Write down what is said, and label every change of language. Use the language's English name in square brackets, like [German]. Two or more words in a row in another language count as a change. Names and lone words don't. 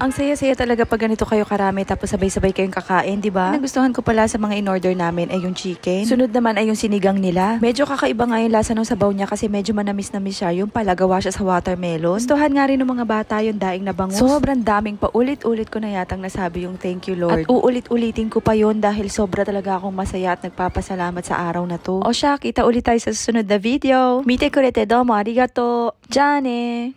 [Filipino] Ang saya-saya talaga pag ganito kayo karami tapos sabay-sabay kayong kakain, di ba? Nagustuhan ko pala sa mga in-order namin ay yung chicken. Sunod naman ay yung sinigang nila. Medyo kakaiba nga yung lasa ng sabaw niya kasi medyo manamis-namis siya. Yung pala gawa siya sa watermelon. Gustuhan nga rin ng mga bata yung daing na bangus. Sobrang daming paulit-ulit ko na yatang nasabi yung [English] thank you Lord. [Filipino] At uulit-ulitin ko pa yon dahil sobra talaga akong masaya at nagpapasalamat sa araw na to. O siya, kita ulit tayo sa susunod na video. [Japanese] 見て くれて どうも ありがとう. じゃ ね!